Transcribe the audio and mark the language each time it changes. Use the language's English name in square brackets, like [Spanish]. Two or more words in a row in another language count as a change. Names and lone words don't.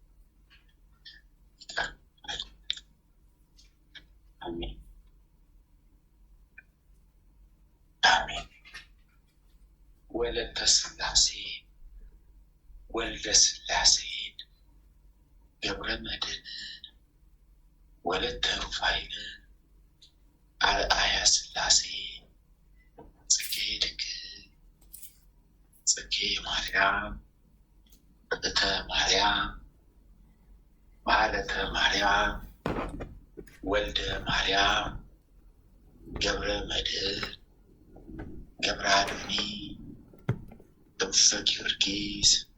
[Amharic] ይቅር በለን። አሜን አሜን። ወለተ ሥላሴ ወልደ ሥላሴን ገብረ መድኅንን ወለተ ሩፋኤልን አርአያ ሥላሴ ጽጌ ድንግል ጽጌ ማርያም እተ ማርያም ማለተ ማርያም ወልደ ማርያም ገብረ መድኅን ገብረ አዶኒ ክንፈ ጊዮርጊስ